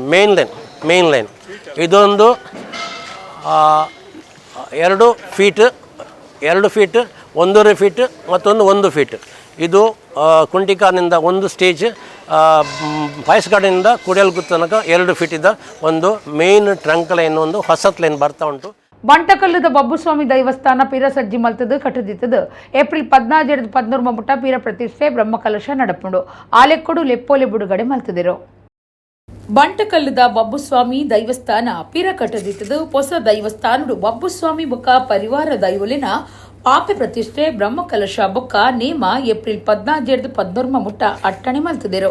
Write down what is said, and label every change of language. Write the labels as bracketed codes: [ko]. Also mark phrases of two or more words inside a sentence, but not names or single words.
[en] main line [kn] ಇದೊಂದು 2 ಫೀಟ್ 1.5 ಫೀಟ್ ಮತ್ತೊಂದು 1 ಫೀಟ್. ಇದು ಕುಂಟಿಕಾನಿಂದ ಒಂದು ಸ್ಟೇಜ್, ಪಾಯ್ಸ್ ಗಾರ್ಡನಿಂದ ಕುಡಿಯಲ್ ಗುತ್ತು ತನಕ 2 ಫೀಟಿದ ಒಂದು [en] main trunk line, [kn] ಒಂದು ಹೊಸತ್ ಲೈನ್ ಬರ್ತಾ ಉಂಟು. [tcy] ಬಂಟಕಲ್ಲದ ಬಬ್ಬುಸ್ವಾಮಿ ದೈವಸ್ಥಾನ ಪೀರ ಸಜ್ಜಿ ಮಲ್ತದು ಕಟ್ಟದಿತ್ತದು ಏಪ್ರಿಲ್ 14 ಮುಟ್ಟ ಪೀರ ಪ್ರತಿಷ್ಠೆ ಬ್ರಹ್ಮಕಲಶ ನಡಪುಂಡು ಆಲೆಕ್ಕೊಡು ಲೆಪ್ಪೋಲೆ ಬಿಡುಗಡೆ ಮಲ್ತದಿರು. ಬಂಟಕಲ್ಲದ ಬಬ್ಬುಸ್ವಾಮಿ ದೈವಸ್ಥಾನ ಪೀರ ಕಟ್ಟದಿತ್ತದು ಹೊಸ ದೈವಸ್ಥಾನಡು ಬಬ್ಬುಸ್ವಾಮಿ ಬೊಕ್ಕ ಪರಿವಾರ ದೈವಲಿನ ಪಾಪೆ ಪ್ರತಿಷ್ಠೆ ಬ್ರಹ್ಮಕಲಶ ಬೊಕ್ಕ ನೇಮ ಏಪ್ರಿಲ್ 14 ಮುಟ್ಟ ಅಟ್ಟಣೆ ಮಲ್ತದಿರು.